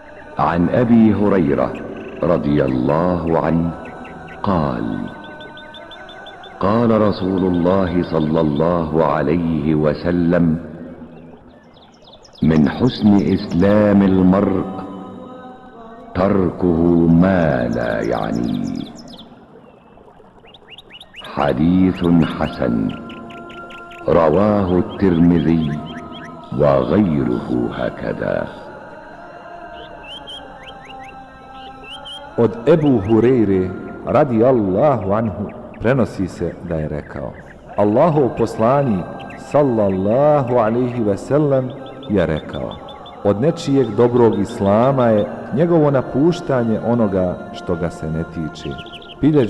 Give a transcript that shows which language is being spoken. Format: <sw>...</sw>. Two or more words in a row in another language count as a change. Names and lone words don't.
<ar>عن أبي هريرة رضي الله عنه قال: قال رسول الله صلى الله عليه وسلم: من حسن إسلام المرء تركه ما لا يعنيه. حديث حسن رواه الترمذي وغيره هكذا.</ar> <bs>Od Ebu Hurejre</bs> <ar>رضي الله عنه</ar> <bs>prenosi se da je rekao: Allahov poslanik</bs> <ar>صلى الله عليه وسلم</ar> <bs>je rekao: od nečijeg dobrog islama je njegovo napuštanje onoga što ga se ne tiče.</bs>